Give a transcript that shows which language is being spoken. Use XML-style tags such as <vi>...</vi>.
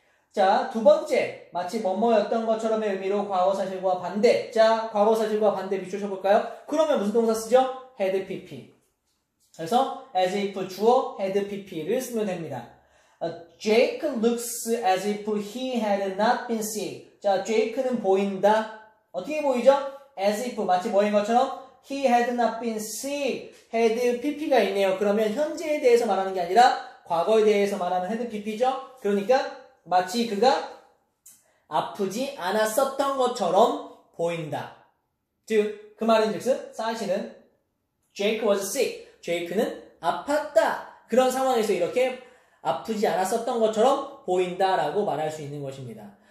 <ko>자, 두 번째 마치 뭐뭐였던 것처럼의 의미로 과거 사실과 반대. 자, 과거 사실과 반대 밑줄 쳐볼까요? 그러면 무슨 동사 쓰죠? had pp. 그래서 as if 주어 had pp를 쓰면 됩니다.</ko> <en>Jake looks as if he had not been sick.</en> <ko>자, Jake는 보인다. 어떻게 보이죠?</ko> <en>as if</en> <ko>마치 뭐인 것처럼</ko> <en>he had not been sick, had pp가 있네요.</en> <ko>그러면 현재에 대해서 말하는 게 아니라 과거에 대해서 말하는 had pp죠. 그러니까 마치 그가 아프지 않았었던 것처럼 보인다. 즉, 그 말인 즉슨 사실은</ko> <en>Jake was sick.</en> <ko>제이크는 아팠다. 그런 상황에서 이렇게 아프지 않았었던 것처럼 보인다라고 말할 수 있는 것입니다.</ko>